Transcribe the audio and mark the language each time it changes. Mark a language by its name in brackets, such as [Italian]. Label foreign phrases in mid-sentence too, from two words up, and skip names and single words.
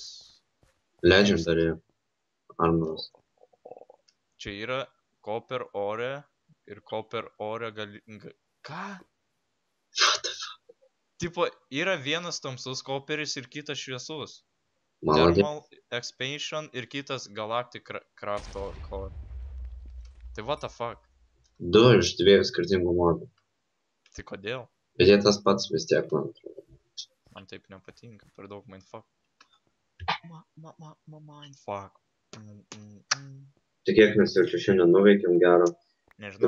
[Lithuanian] Legendary armoras. Čia yra [English] koper ore [Lithuanian] ir [English] koper ore [Lithuanian] gali... Ką? Tipo, yra vienas tamsus koperis ir kitas šviesus. Maladė. [English] Thermal expansion [Lithuanian] ir kitas [English] galactic craft core. [Lithuanian] Tai [English] what the fuck? [Lithuanian] 2 iš 2 skirtingų modų. Tai kodėl? Bet jie tas pats vis tiek, man atrodo. Man taip nepatinka, per daug mindfuck. Mindfuck. Tikėkimės jau čia šiandien nuveikėm gero. Tu Nežinau,